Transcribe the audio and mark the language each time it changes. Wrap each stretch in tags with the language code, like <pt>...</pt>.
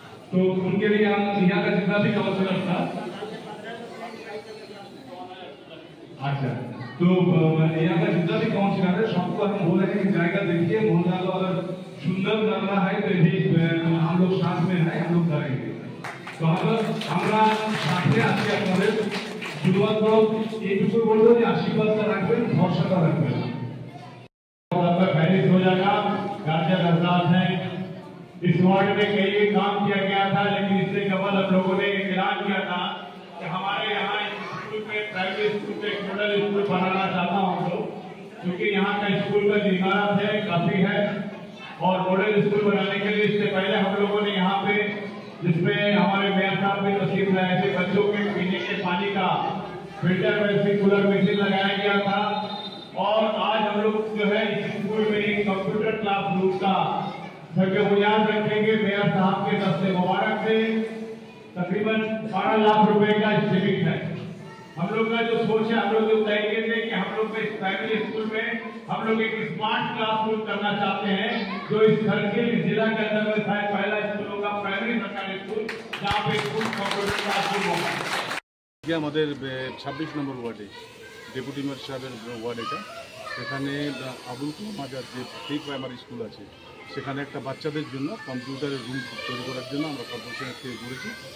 <hi>तो उनके लिए हम यहाँ का जितना भी काउंसिलर था, अच्छा, तो यहाँ का जितना भी काउंसिलर है सबको हम बोल रहे हैं कि जाएगा देखिए, मोहल्ला को अगर सुंदर करना है तो भी हम लोग साथ में है, हम लोग करेंगे।</hi> <bn>तो আমরা সাথে আছি আপনাদের। শুধুমাত্র এইটুকু বলবো যে আশীর্বাদটা রাখবেন, ভরসাটা রাখবেন।</bn> <hi>हो जाएगा। गार्जियन अफराद हैं, इस वार्ड में कई काम किया गया था, लेकिन इससे कबल हम लोगों ने ऐलान किया था कि हमारे यहाँ स्कूल में, प्राइमरी स्कूल में एक मॉडल स्कूल बनाना चाहता हूँ लोग, क्योंकि यहाँ का स्कूल का जो इमारत है काफी है, और मॉडल स्कूल बनाने के लिए इससे पहले हम लोगों ने यहाँ पे, जिसमें हमारे मेयर साहब भी तशरीफ लाए थे, बच्चों के पीने के पानी का फिल्टर में कूलर मशीन लगाया गया था। और आज हम लोग जो है इस स्कूल में एक कंप्यूटर क्लासरूम का बुनियाद रखेंगे। मेयर साहब के तरफ से मुबारक से तकरीबन 12 लाख रुपए का एस्टिमेट है। हम लोग का जो सोच है, हम लोग जो तय किए थे कि हम लोग इस प्राइमरी स्कूल में हम लोग एक स्मार्ट क्लासरूम करना चाहते हैं, जो इस सर्किल जिला के अंदर में शायद पहला स्कूल होगा, प्राइमरी सरकारी स्कूल, जहाँ पे स्कूल कंप्यूटर क्लासरूम होगा।</hi> <bn>আমাদের 26 নম্বর ওয়ার্ডে ডেপুটি মেয়র সাহেবের ওয়ার্ড, এখানে আবুল কালাম আজাদ যে প্রি প্রাইমারি স্কুল আছে, সেখানে একটা বাচ্চাদের জন্য কম্পিউটারের রুম তৈরি করার জন্য আমরা কর্পোরেশনের থেকে করেছি।</bn>